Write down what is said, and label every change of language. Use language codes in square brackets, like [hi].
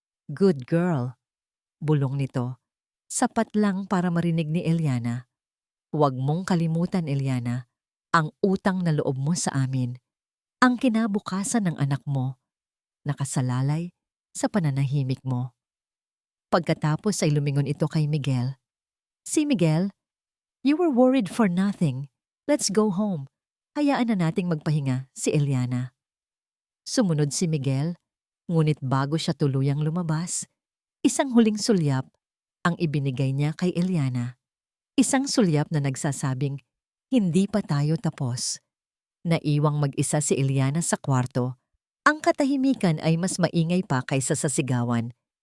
[en] "Good girl," [tl] bulong nito. Sapat lang para marinig ni Eliana. "Huwag mong kalimutan, Eliana, ang utang na loob mo sa amin. Ang kinabukasan ng anak mo, nakasalalay sa pananahimik mo." Pagkatapos ay lumingon ito kay Miguel. [en] "Si Miguel, you were worried for nothing. Let's go home. [tl] Hayaan na nating magpahinga si Eliana." Sumunod si Miguel, ngunit bago siya tuluyang lumabas, isang huling sulyap ang ibinigay niya kay Eliana. Isang sulyap na nagsasabing, "Hindi pa tayo tapos." Naiwang mag-isa si Eliana sa kwarto. Ang katahimikan ay mas maingay pa kaysa sa sigawan.